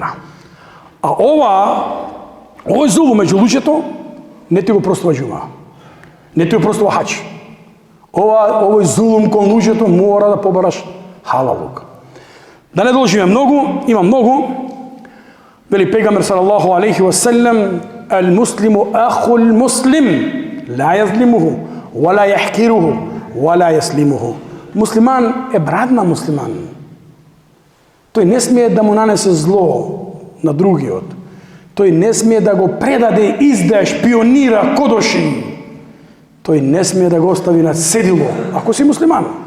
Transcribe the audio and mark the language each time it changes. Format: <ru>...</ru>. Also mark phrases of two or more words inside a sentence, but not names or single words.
<mk>А овој зулум меѓу луѓето не ти го простува џума. Не ти го простува хаџ. Овој зулум кон луѓето мора да побараш халалук. Да не должиме многу, има многу. Вели пегамбер</mk> <ar>صلى الله عليه وسلم: "المسلم أخو المسلم، لا يظلمه، ولا يحقره، ولا يسلمه."</ar> <mk>Муслиман е брат на муслиман. Тој не смее да му нанесе зло на другиот. Тој не смее да го предаде, издаде, шпионира, кодоши. Тој не смее да го остави на седило, ако си муслиман.</mk>